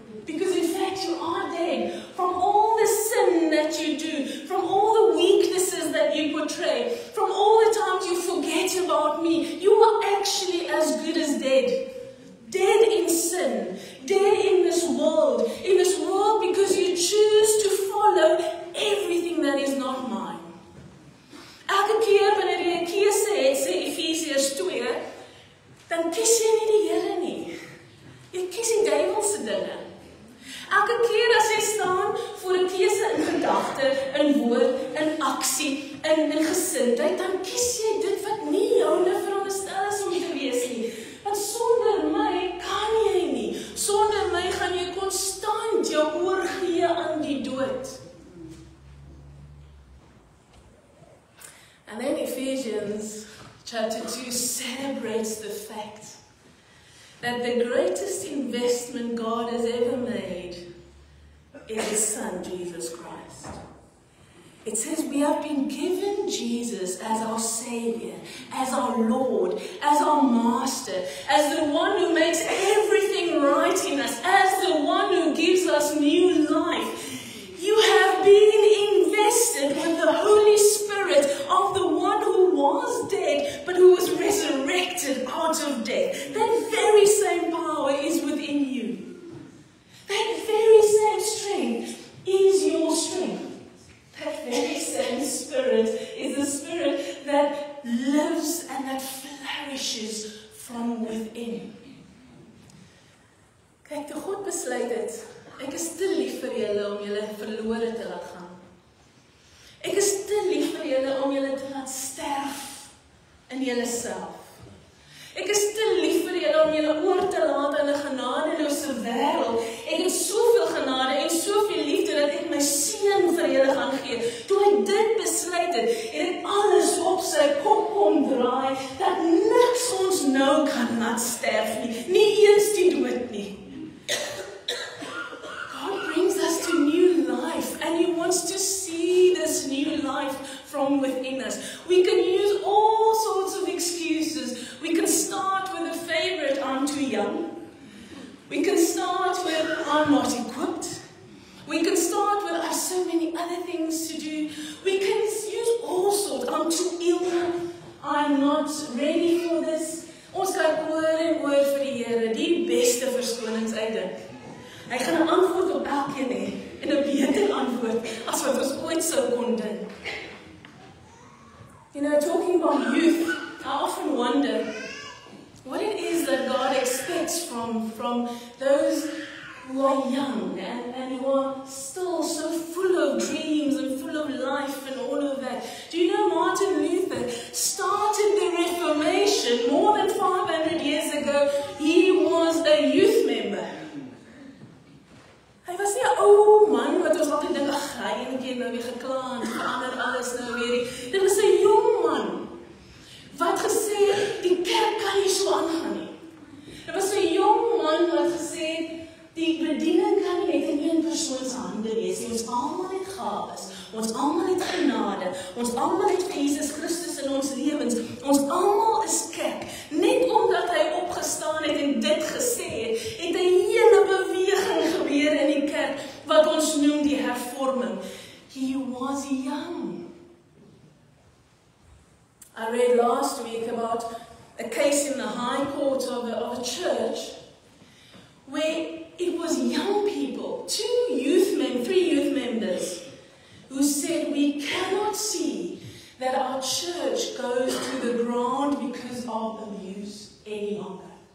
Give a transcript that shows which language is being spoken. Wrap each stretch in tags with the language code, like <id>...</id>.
<en>Because in fact you are dead. From all the sin that you do, from all the weaknesses that you portray, from all the times you forget about me, you are actually as good as dead. Dead in sin, dead in this world because you choose to follow everything that is not mine.</en> <af>Elke keer wanneer jy 'n keuse het, sê Efesiërs 2, dan kies jy nie die Here nie. Jy kies die duiwelse dinge. Elke keer as jy staan voor 'n keuse in gedagte, in woord, in aksie, in gesindheid, dan kies jy dit wat nie joune veronderstel is om te wees nie. Want sonder my kan jy nie. Sonder my gaan jy konstant jou oorgee aan die dood.</af> <en>And then Ephesians chapter 2 celebrates the fact that the greatest investment God has ever made is His Son, Jesus Christ. It says we have been given Jesus as our Savior, as our Lord, as our Master, as the one who makes everything right in us, as the one who gives us new life. You have been invested with the Holy Spirit of the one who was dead, but who was resurrected out of death. That very same power is within you. That very same strength is your strength. That very same Spirit is the Spirit that lives and that flourishes from within.</en> <af>Kyk, toe God besluit het, ek is te lief vir julle om julle verlore te laat gaan. Ek is te lief vir julle om julle te laat sterf in julleself. Ek is te lief vir julle om julle oor te laat in 'n genadeloose wêreld. Ek het soveel genade en soveel liefde dat ek my seun vir julle gaan gee. Toe hy dit besluit het, het ek alles op sy kop kom draai, dat niks ons nou kan laat sterf nie, nie eens die dood nie.</af> <en>God brings us to new life, and He wants to see this new life from within us. We can use all sorts of excuses. We can start with a favorite, I'm too young. We can start with, I'm not equipped. We can start with, I have so many other things to do. We can use all sorts, I'm too ill. I'm not ready for this.</en> <af>Ons kyk oor en oor vir die Here, die beste verskonings uitdink. Hy gaan 'n antwoord op elkeen hê, en 'n beter antwoord as wat ons ooit sou kon dink.</af> <en>You know, talking about youth, I often wonder what it is that God expects from those who are young and who are still so full of dreams and full of life and all of that. Do you know Martin Luther started the Reformation more than 500 years ago? He was a youth member.</en> <af>Hy was nie 'n ou man wat ons altyd dink, ag, hy een keer nou weer gekla en verander alles nou weer. Dit was 'n jong man wat gesê het, die kerk kan nie so aangaan nie. Dit was 'n jong man wat gesê het, die bediening kan nie net in een persoon se hande wees. Ons almal het gawes, ons almal het genade, ons almal het Jesus Christus in ons lewens. Ons almal is kerk. Net omdat hy opgestaan het en dit gesê het, het 'n hele beweging gebeur in die kerk wat ons noem die hervorming.</af> <en>He was young. I read last week about a case in the High Court of a church where it was young people, three youth members, who said, we cannot see that our church goes to the ground because of abuse any longer.</en>